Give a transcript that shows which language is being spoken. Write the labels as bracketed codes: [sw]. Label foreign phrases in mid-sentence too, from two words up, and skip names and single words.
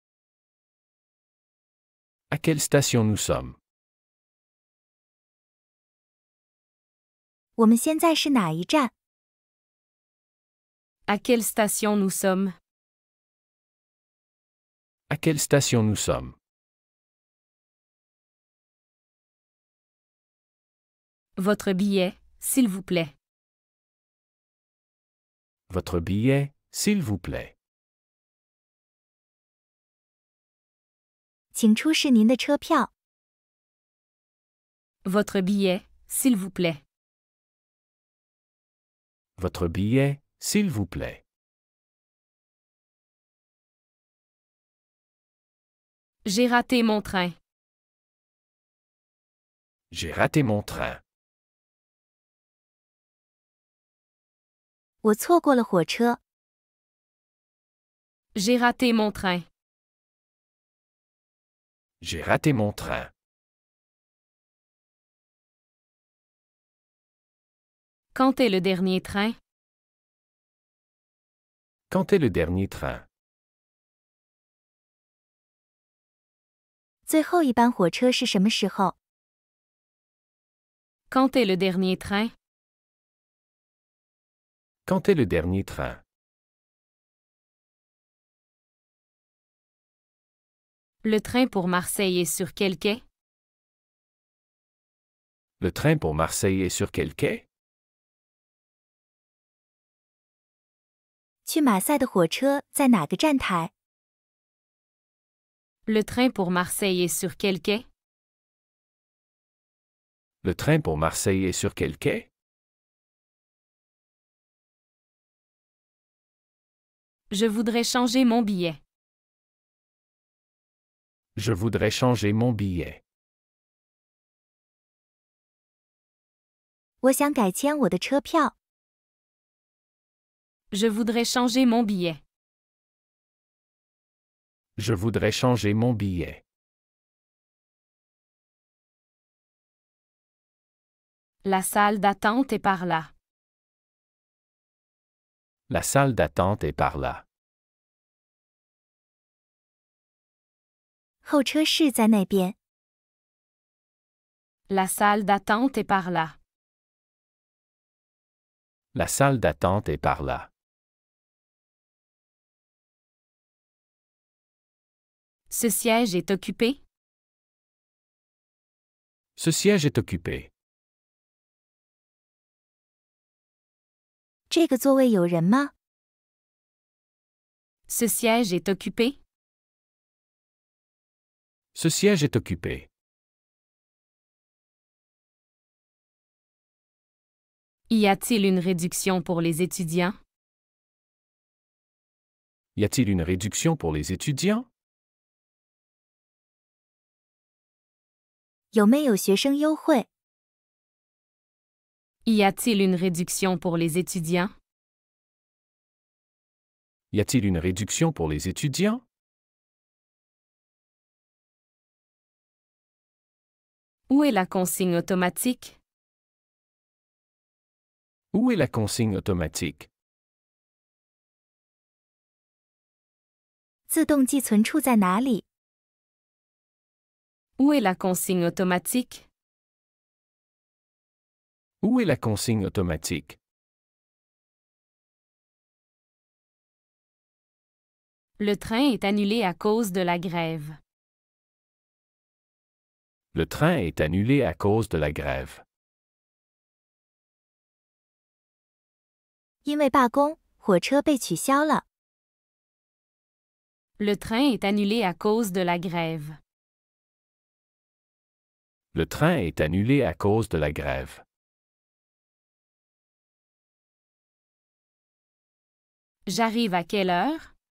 [fr] À quelle station nous sommes? [zh] 我们现在是哪一站？ [fr] À quelle station nous sommes? À quelle station nous sommes? Votre billet, s'il vous plaît. Votre billet, s'il vous plaît. [zh] 请出示您的车票。 [fr] Votre billet, s'il vous plaît. Votre billet, s'il vous plaît. J'ai raté mon train. J'ai raté mon train. [zh] 我错过了火车。 [fr] J'ai raté mon train. J'ai raté mon train. Quand est le dernier train? Quand est le dernier train? [zh] 最后一班火车是什么时候？ [fr] Quand est le dernier train? Quand est le dernier train? Le train pour Marseille est sur quel quai? Le train pour Marseille est sur quel quai? [zh] 去马赛的火车在哪个站台？ [fr] Le train pour Marseille est sur quel quai? Le train pour Marseille est sur quel quai? Je voudrais changer mon billet. Je voudrais changer mon billet. [zh] 我想改签我的车票。 [fr] Je voudrais changer mon billet. Je voudrais changer mon billet. La salle d'attente est par là. La salle d'attente est par là. [zh] 候车室在那边。 [fr] La salle d'attente est par là. La salle d'attente est par là. Ce siège est occupé? Ce siège est occupé. [zh] 这个座位有人吗？ [fr] Ce siège est occupé? Ce siège est occupé. Y a-t-il une réduction pour les étudiants? Y a-t-il une réduction pour les étudiants? [zh] 有没有学生优惠？ [fr] Y a-t-il une réduction pour les étudiants? Y a-t-il une réduction pour les étudiants? Où est la consigne automatique? Où est la consigne automatique? [zh] 自动寄存处在哪里？ [fr] Où est la consigne automatique? Où est la consigne automatique? Le train est annulé à cause de la grève. Le train est annulé à cause de la grève. [zh] 因为罢工，火车被取消了。 [fr] Le train est annulé à cause de la grève. Le train est annulé à cause de la grève. J'arrive à quelle heure?